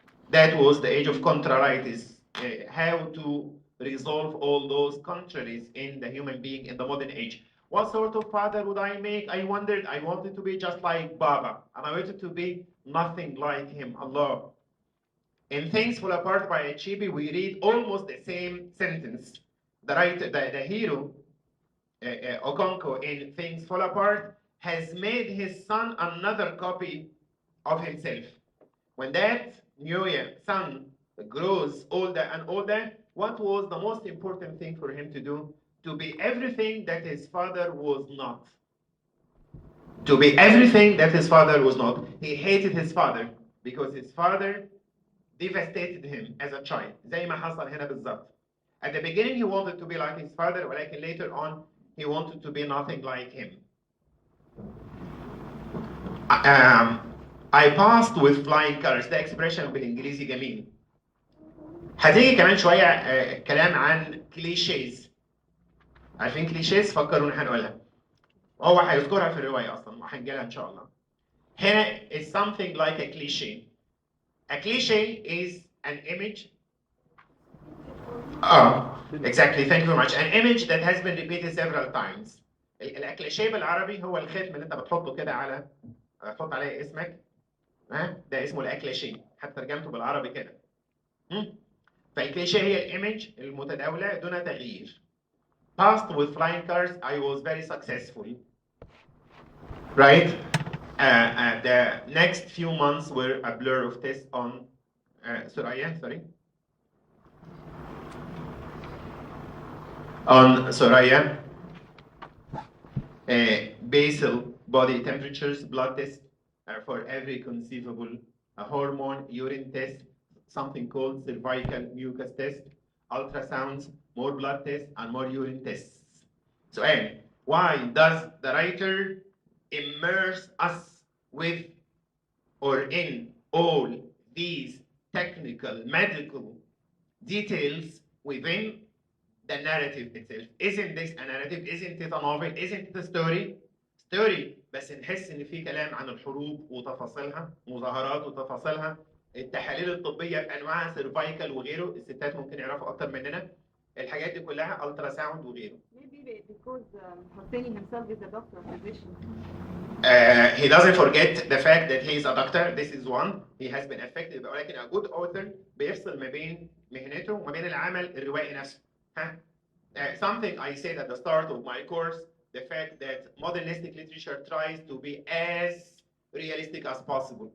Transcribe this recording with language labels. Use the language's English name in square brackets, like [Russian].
[English] That was the age of contrarieties. How to resolve all those contraries in the human being in the modern age. What sort of father would I make? I wondered. I wanted to be just like Baba, and I wanted to be nothing like him. Allah. In Things Fall Apart by Achibi, we read almost the same sentence. The hero, Okonko, in Things Fall Apart, has made his son another copy of himself. When that new son grows older and older, what was the most important thing for him to do? To be everything that his father was not. To be everything that his father was not. He hated his father because his father devastated him as a child. [Arabic] زي ما حصل هنا بالظبط. [English] At the beginning he wanted to be like his father, [Arabic] ولكن [English] later on he wanted to be nothing like him. I passed with flying colors. [Arabic] ده expression بالإنجليزي جميل. هتيجي كمان شوية كلام عن كليشيز. عارفين كليشيز؟ فكروا إن هنقولها. هو هيذكرها في الرواية أصلاً وهنجيلها إن شاء الله. هنا [English] it's something like a cliché. A cliché is an image. Exactly. Thank you very much. An image that has been repeated several times. [Arabic] الكليشيه بالعربي هو الختم اللي انت بتحطه كده على تحط عليه اسمك. ده اسمه الكليشيه. حتى ترجمته بالعربي كده. فالكليشيه هي الايمج المتداوله دون تغيير. [English] Passed with flying colors. I was very successful. Right? The next few months were a blur of tests on Soraya, basal body temperatures, blood tests for every conceivable hormone, urine test, something called cervical mucus test, ultrasounds, more blood tests, and more urine tests. So, why does the writer immerse us with or in all these technical medical details within the narrative itself? Isn't this a narrative? Isn't it a novel? Isn't it a story? [Arabic] Story بس نحس ان في كلام عن الحروب وتفاصيلها، مظاهرات وتفاصيلها، التحاليل الطبيه بانواعها سيرفايكال وغيره، الستات ممكن يعرفوا اكتر مننا الحاجات دي كلها، الترا ساوند وغيره. [English] Maybe because Hosseini himself is a doctor, physician. He doesn't forget the fact that he is a doctor. This is one. He has been affected. [Arabic] ولكن [English] a good author [Arabic] بيفصل ما بين مهنته وما بين العمل الروائي نفسه. [English] Something I said at the start of my course, the fact that modernistic literature tries to be as realistic as possible.